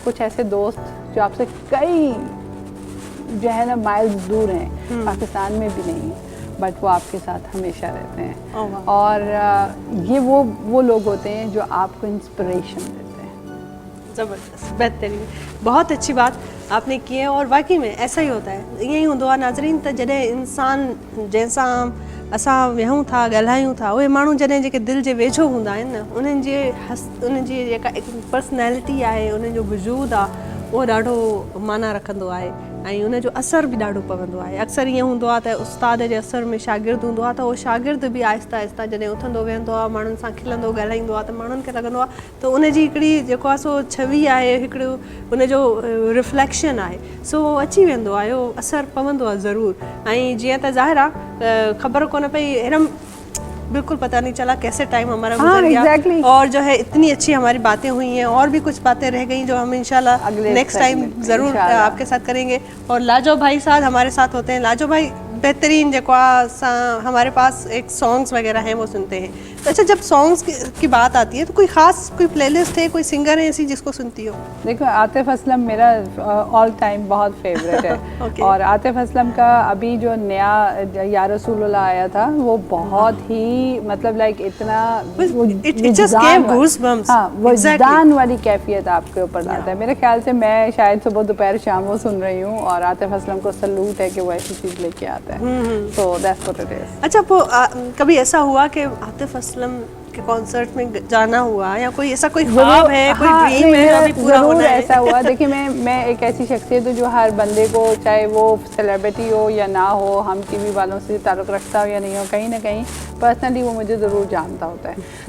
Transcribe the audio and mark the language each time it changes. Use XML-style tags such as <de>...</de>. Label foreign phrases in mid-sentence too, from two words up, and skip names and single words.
<ur>کچھ ایسے دوست جو آپ سے کئی جو ہے نا مائلز دور ہیں، پاکستان میں بھی نہیں، بٹ وہ آپ کے ساتھ ہمیشہ رہتے ہیں. اور یہ وہ لوگ ہوتے ہیں جو آپ کو انسپریشن دیتے ہیں. زبردست، بہترین، بہت اچھی بات آپ نے کی ہے. اور واقعی میں ایسا ہی ہوتا ہے,</ur> <sd>ईअं ई हूंदो आहे नाज़रीन, त जॾहिं इंसान जंहिंसां असां विहूं था, ॻाल्हायूं था, उहे माण्हू जॾहिं जेके दिलि जे वेझो हूंदा आहिनि न, उन्हनि जी जेका पर्सनैलिटी आहे, उन्हनि जो वजूद आहे, उहो ॾाढो माना रखंदो आहे, ऐं उनजो असर बि ॾाढो पवंदो आहे। अक्सर ईअं हूंदो आहे त उस्ताद जे असर में शागिर्द हूंदो आहे, त उहो शागिर्द बि आहिस्ता आहिस्ता जॾहिं उथंदो वेहंदो आहे, माण्हुनि सां खिलंदो ॻाल्हाईंदो आहे, त माण्हुनि खे लॻंदो आहे त उनजी हिकिड़ी जेको आहे सो छवि आहे, हिकिड़ो उनजो रिफ्लेक्शन आहे, सो उहो अची वेंदो आहे, उहो असरु पवंदो आहे ज़रूरु। ऐं जीअं त ज़ाहिर आहे ख़बर कोन पई,</sd> <ur>हिरम بالکل پتا نہیں چلا کیسے ٹائم ہمارا گزر گیا. اور جو ہے اتنی اچھی ہماری باتیں ہوئی ہیں، اور بھی کچھ باتیں رہ گئی جو ہم ان شاء اللہ</ur> <en>next time</en> <ur>ضرور آپ کے ساتھ کریں گے. اور لاجو بھائی ساتھ ہمارے ساتھ ہوتے ہیں۔ لاجو بھائی بہترین جو ہمارے پاس ایک سانگز وغیرہ ہیں وہ سنتے ہیں، اچھا، جب سانگز کی بات آتی ہے تو کوئی خاص کوئی پلے لسٹ ہے، کوئی سنگر ہے ایسی جس کو سنتی ہو? دیکھو، عاطف اسلم میرا</ur> <en>all time</en> <ur>بہت فیورٹ ہے.</ur> <en>Okay.</en> <ur>اور عاطف اسلم کا ابھی جو نیا یا رسول اللہ آیا تھا وہ بہت ہی مطلب لائک اتنا</ur> <en>it just gave goosebumps.</en> <ur>हाँ,</ur> <en>Exactly.</en> <ur>وجدان والی کیفیت آپ کے اوپر لاتا ہے۔ میرے خیال سے میں شاید صبح دوپہر شام وہ سن رہی ہوں، اور عاطف اسلم کو سلیوٹ ہے کہ وہ ایسی چیز لیکے آتا ہے.</ur> <en>So that's what it is.</en> <ur>اچھا، وہ کبھی ایسا ہوا کہ عاطف اسلم کے کانسرٹ میں جانا ہوا، یا کوئی ایسا کوئی خواب ہے، کوئی हाँ, ڈریم ہے ابھی پورا ज़रूर ہونا ہے? ایسا ہوا. دیکھیے، میں ایک ایسی شخصیت ہوں جو ہر بندے کو، چاہے وہ سیلیبریٹی ہو یا نہ ہو، ہم ٹی وی والوں سے تعلق رکھتا ہو یا نہیں ہو، کہیں نہ کہیں پرسنلی وہ مجھے ضرور جانتا ہوتا ہے.</ur>